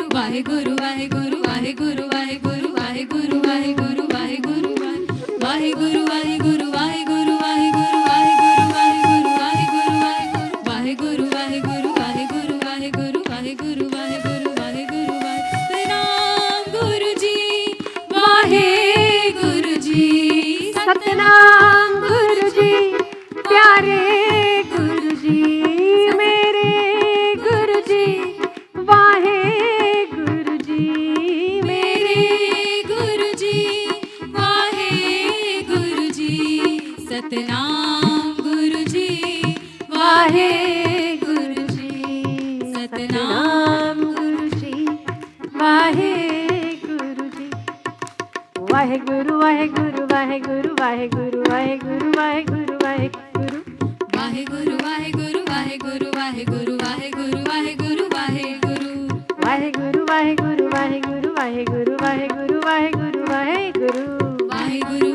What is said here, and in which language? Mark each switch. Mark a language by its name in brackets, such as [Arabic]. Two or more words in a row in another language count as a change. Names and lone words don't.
[Punjabi] ਵਾਹਿਗੁਰੂ ਵਾਹਿਗੁਰੂ ਵਾਹਿਗੁਰੂ ਵਾਹਿਗੁਰੂ ਵਾਹਿਗੁਰੂ ਵਾਹਿਗੁਰੂ ਵਾਹਿਗੁਰੂ ਵਾਹਿਗੁਰੂ ਵਾਹਿਗੁਰੂ ਵਾਹਿਗੁਰੂ ਵਾਹਿਗੁਰੂ ਵਾਹਿਗੁਰੂ ਵਾਹਿਗੁਰੂ ਵਾਹਿਗੁਰੂ ਵਾਹਿਗੁਰੂ ਵਾਹਿਗੁਰੂ ਵਾਹਿਗੁਰੂ ਵਾਹਿਗੁਰੂ ਵਾਹਿਗੁਰੂ ਸਤਨਾਮ ਗੁਰੂ ਜੀ ਵਾਹਿਗੁਰੂ ਜੀ [Hindi] सतनाम गुरु जी प्यारे गुरु जी मेरे गुरु जी वाहे गुरु जी मेरे गुरु जी वाहिगुरु जी सतनाम गुरु जी वाहे वाहिगुरु गुरु जी सतनाम गुरु जी वाहे गुरु जी वाहे गुरु वाहे गुरु वाहे गुरु वाहे गुरु वाहे गुरु वाहे गुरु वाहे गुरु वाहिगुरु वाहिगुरु वाहिगुरु वाहिगुरु वाहिगुरु वाहिगुरु वाहिगुरु वाहे गुरु वाहे गुरु वाहे गुरु वाहे गुरु वाहे गुरु वाहे गुरु वाहे गुरु